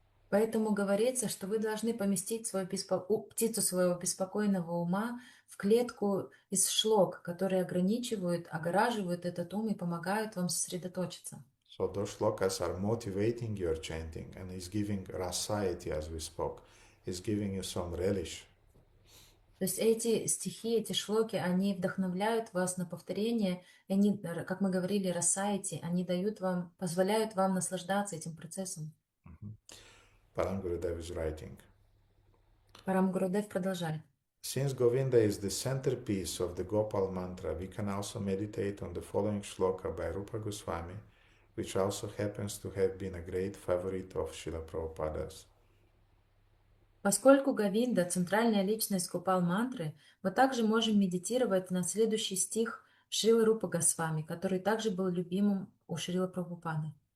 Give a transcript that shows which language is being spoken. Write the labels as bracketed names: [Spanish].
[Russian] Поэтому говорится, что вы должны поместить птицу своего беспокойного ума в клетку из шлок, которые огораживают этот ум и помогают вам сосредоточиться. [English] So those shlokas are motivating your chanting and is giving rasayati, as we spoke, is giving you some relish. [Russian] То есть эти стихи, эти шлоки, они вдохновляют вас на повторение, и они, как мы говорили, расаити, они позволяют вам наслаждаться этим процессом. [English] Param Gurudev is writing. [Russian] Парам Гурудев продолжает. [English] Since Govinda is the centerpiece of the Gopal mantra, we can also meditate on the following shloka by Rupa Goswami, which also happens to have been a great favorite of Srila Prabhupada's. [Russian] Поскольку Говинда – центральная личность Гопал мантры, мы также можем медитировать на следующий стих Шрилы Рупа Госвами, который также был любимым у Шрила Прабхупады.